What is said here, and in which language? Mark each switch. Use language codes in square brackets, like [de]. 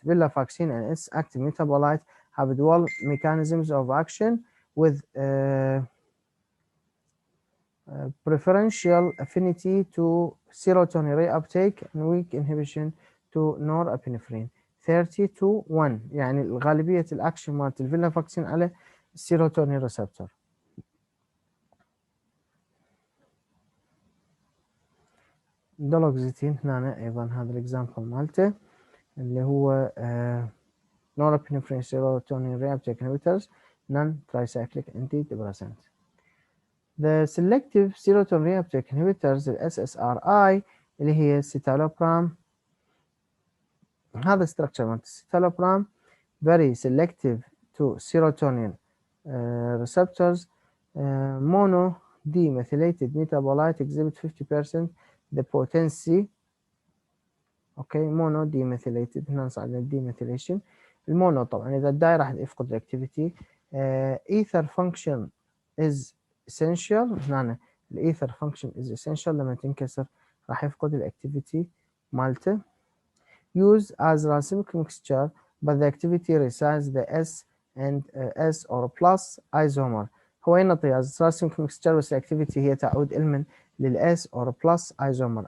[en] Venlafaxine and its active metabolite have dual mechanisms of action with preferential affinity to serotonin reuptake and weak inhibition to norepinephrine 30-1 [ar] يعني الغالبية الأكشن مالت الفينلافاكسين على السيروتونين ريسبتور. دولوكسيتين هنا أيضا هذا الإكزامبل مالته اللي هو [en] norepinephrine serotonin reuptake inhibitors non tricyclic antidepressant. The selective serotonin reuptake inhibitors ال SSRI [ar] اللي هي السيتالوبرام. [en] هذا structure [ar] مالت السيتالوبرام [en] very selective to serotonin receptors. Mono demethylated metabolite exhibit 50% the potency. [ar] اوكي mono demethylated هنا صار عندنا demethylation. المونو طبعا اذا الداي راح يفقد الاكتيفيتي. [en] ether function is essential. [ar] هنا الايثر [en] function is essential [ar] لما تنكسر راح يفقد الاكتيفيتي مالته. [en] Used as racemic mixture but the activity resides the S and S or plus isomer. [ar] هو ينطي [en] as racemic mixture [ar] بس الاكتيفيتي هي تعود المن لل [en] S or plus isomer.